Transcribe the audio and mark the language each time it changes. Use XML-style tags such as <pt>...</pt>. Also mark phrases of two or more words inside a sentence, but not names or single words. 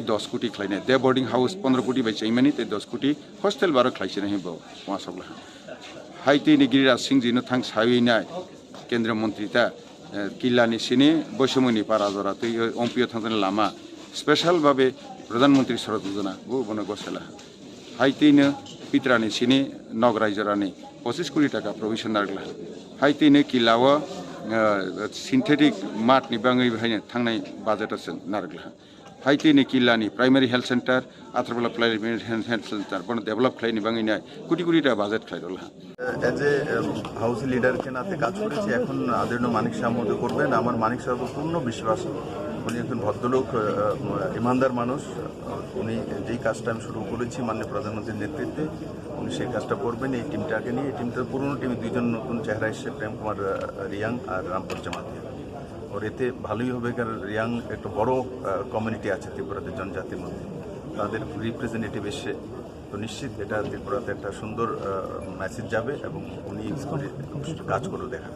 <trp>10 कोटी खालायनाय दे</trp> <en>boarding house</en> <trp>15 कोटी बाय चाइमानि ते 10 कोटी हॉस्टेल बारो खालायसे नहीं बो मासबला हाइतैनि गिरिराज सिंह जिनो थां सावैनाय केंद्र मंत्री ता किल्लानि सिनि बैसमुनि पाराजरा तै ओमपिओ थांजन लामा स्पेशल भाबे प्रधानमंत्री सड़क योजना बो बनो गसेला हाइतैनो पित्रानि सिनि नग रायजरानि 25 कोटी टाका प्रविशन नारगला हाइतैनो किलाव</trp> <en>synthetic mat</en> <trp>नि बाङै बाहायनो थांनाय बाजेटआसो नारगला हाइतैनो किलानि</trp> <en>primary health centre</en> <trp>आथ्रबला</trp> <en>primary health centre</en> <trp>बन डेभलप खालायनि बाङैना कोटी कोटी टाका बाजेट खालायरला</trp> <en>as a house leader</en> <hi>के नाते</hi> <bn>কাজ করেছি এখন আদরণীয় মানিক শাহ মহোদয় করবেন আমার মানিক শাহ পূর্ণ বিশ্বাস উনি একজন ভদ্রলোক ইমানদার মানুষ উনি যেই কাজটা আমি শুরু করেছি মাননীয় প্রধানমন্ত্রীর নেতৃত্বে উনি সেই কাজটা করবেন এই টিমটাকে নিয়ে এই টিমটার পুরনো টিমে দুইজন নতুন চেহারা এসেছে প্রেম কুমার রিয়াং আর রামপুর জামাতিয়া ওর এতে ভালোই হবে কারণ রিয়াং একটা বড় কমিউনিটি আছে ত্রিপুরাতে জনজাতির মধ্যে তাদের রিপ্রেজেন্টেটিভ এসে তো নিশ্চিত এটা ত্রিপুরাতে একটা সুন্দর মেসেজ যাবে এবং উনি কাজ করে দেখাবেন</bn>